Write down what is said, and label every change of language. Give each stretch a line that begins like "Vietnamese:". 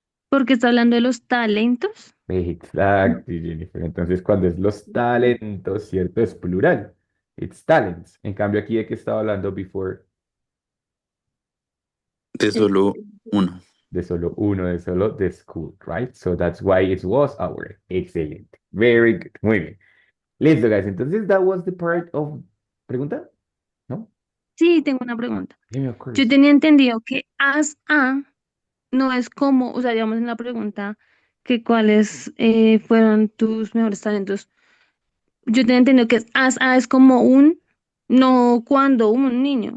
Spanish: Porque está hablando de los talentos. Exacto, Jennifer. Entonces, cuando es los talentos, ¿cierto? Es plural.
English: It's talents.
Spanish: En cambio, aquí de qué estaba hablando before, De solo uno. de solo uno, de solo
English: the school, right? So that's why it was our. Excellent. Very good.
Spanish: Muy bien. Listo,
English: guys.
Spanish: Entonces,
English: that was the part of.
Spanish: ¿Pregunta? ¿No? Sí, tengo una pregunta. Dime,
English: of course.
Spanish: Yo tenía entendido que as a no es como, o sea, digamos en la pregunta que cuáles fueron tus mejores talentos. Yo tenía entendido que as a es como no cuando un niño.